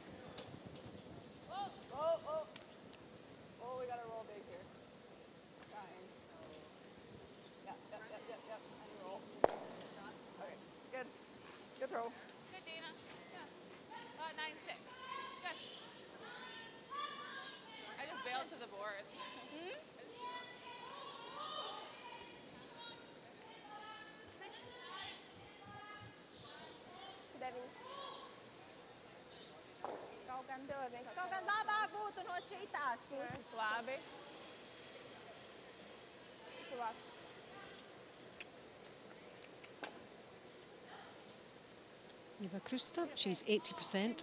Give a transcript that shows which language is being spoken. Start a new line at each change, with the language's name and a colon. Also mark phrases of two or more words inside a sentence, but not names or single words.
English: Oh, we got to roll big here. Trying. Yep. And roll. Okay, good. Good throw. Good, Dana. Yeah. 9-6. Good. I just bailed to the board.
Latvian: Labi. Eva Krusta,
English: she's 80%.